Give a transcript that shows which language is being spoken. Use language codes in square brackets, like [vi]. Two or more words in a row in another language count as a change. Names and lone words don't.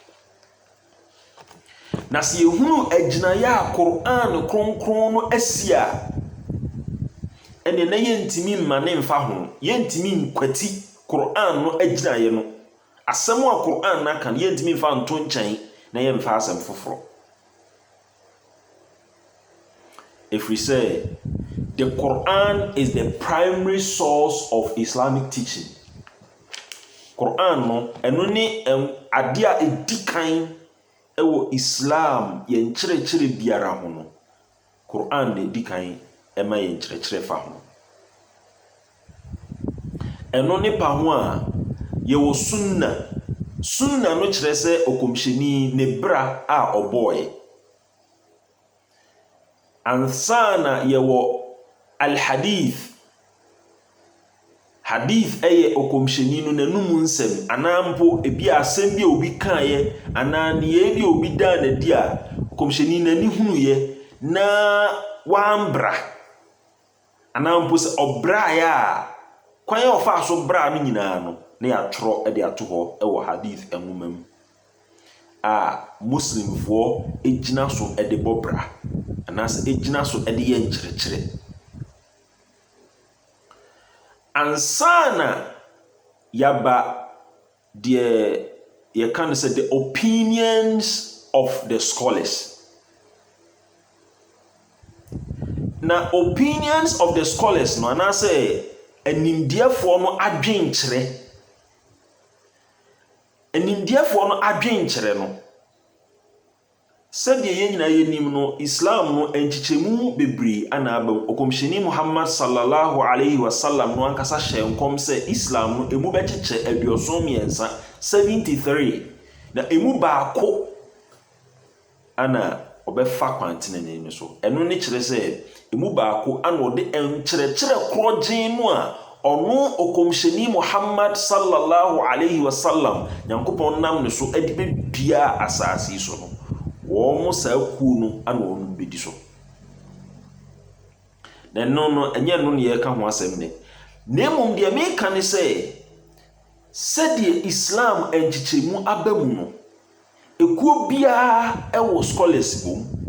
[ak] Na sɛ yɛhunu agyinaeɛ a Quran kronkron no asie a, ɛne na yɛntimi mma ne mfa ho, yɛntimi nkwati Quran no agyinaeɛ no. Asɛm a Quran no aka no yɛntimi mfa nto nkyɛn na yɛmfa asɛm foforɔ. [en] If we say the Quran is the primary source of Islamic teaching. [ak] Quran no eno ni ade a edikan ewo Islam ye nkyerɛkyerɛ biara ho no. Quran de edikan ema ye nkyerɛkyerɛ fa ho. Eno ni pa ho a ye wo sunna. Sunna no kyerɛ sɛ okomhyeni ne bra a ɔbɔɔe. Ansana ye wo al-hadith. Hadith eye okomhyeni no nanum nsɛm anampo ebi asɛm bi obi kae ana ne ye bi obi da na di a okomhyeni nani hunu ye na wambra anampo se obra ya kwan ya ofa so bra no nyinaa no na ya tworo de ato ho e wo hadith enwomam a muslimfo ejina so de bobra anas ejina so de ye nkyerɛkyerɛ. Ansana yaba [en] the you can say the opinions of the scholars. Now opinions of the scholars [ak] no ana say animdiefo no adwenkyerɛ. Animdiefo no adwenkyerɛ no sɛdeɛ yɛn nyinaa yɛnim no Islam no enchichemu bebree ana aba okomhyeni Muhammad sallallahu [ar] عليه وسلم [ak] no ankasa hyɛ nkom sɛ Islam no emu bɛkyekyɛ aduoson miɛnsa 73 na emu baako ana ɔbɛfa kwantene ne so ɛno ne kyerɛ sɛ emu baako ana ɔde enkyerɛkyerɛ korɔgyen no a ɔno okomhyeni Muhammad [ar] صلى الله عليه وسلم [ak] nyankopɔn nam ne so ade bebia asase so no wɔn saa kuo no ana wɔn bedi so. Na no enye no ne yɛ ka ho asɛm ne. Na mmom deɛ meka ne sɛ sɛdeɛ Islam enkyikyemu aba mu no ekuo biara ɛwɔ scholars bom.